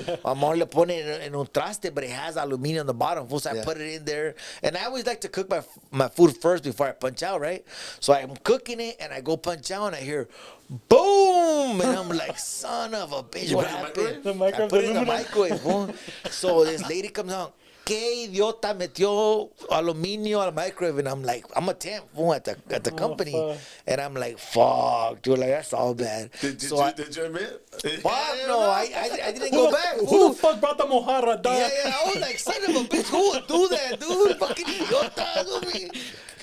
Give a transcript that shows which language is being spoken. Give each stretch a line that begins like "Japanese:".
English: My mom le pone en un traste, but it has aluminio on the bottom, fool. So I put it in there, and I always like to cook my food first before I punch out, right? So I'm cooking it, and I go punch out, and I hear boom, and I'm like, son of a bitch, what happened? I put it in the microwave, fool. So this lady comes out.
Spanish: ¿Qué idiota metió aluminio al microwave?
English: And I'm like, I'm a temp fool, at the company. Fuck. And I'm like, fuck, dude, like, that's all bad. Did you admit? Fuck, no, I didn't Who go back. Who the fuck brought the mojarra, dog? Yeah, I was like, son of a bitch, who would do that, dude? Fucking idiota.